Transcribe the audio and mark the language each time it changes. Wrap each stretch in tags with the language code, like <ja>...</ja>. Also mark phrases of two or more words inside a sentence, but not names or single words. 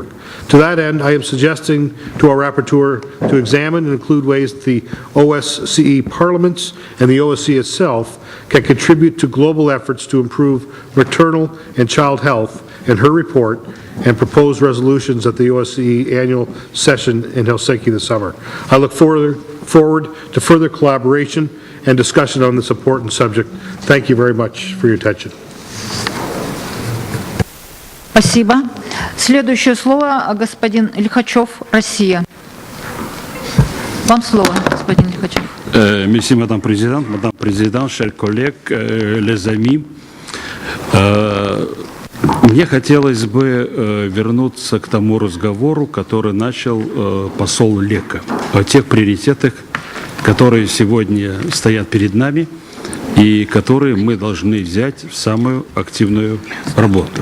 <en>To that end, I am suggesting to our rapporteur to examine and include ways that the OSCE parliaments and the OSCE itself can contribute to global efforts to improve maternal and child health in her report and propose resolutions at the OSCE annual session in Helsinki this summer. I look forward to further collaboration and discussion on this important subject. Thank you very much for your attention.</en> <ru>Спасибо. Следующее слово господин Лихачев, Россия. Вам слово, господин Лихачев.</ru> <fr>Merci, Madame Présidente, chers collègues, les amis.</fr> <ru>Мне хотелось бы вернуться к тому разговору, который начал посол Лека, о тех приоритетах, которые сегодня стоят перед нами и которые мы должны взять в самую активную работу.</ru>